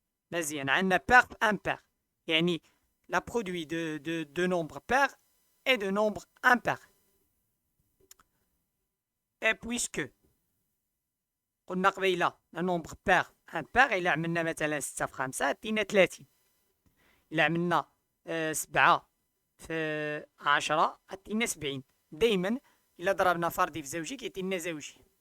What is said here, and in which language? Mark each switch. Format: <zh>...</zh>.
<ar>مزيان، عندنا</ar> <fr>pair impair،</fr> <ar>يعني</ar> <fr>la produit de nombres pairs et de nombres impairs.</fr> <ar>Et puisque قلنا قبيلة</ar> <fr>nombre pair impair</fr> <ar>إلا عملنا مثلا 6 في 5 عطينا 30. إلا عملنا 7 في 10 عطينا 70. دايما إلا ضربنا فردي في زوجي كيعطينا زوجي.</ar>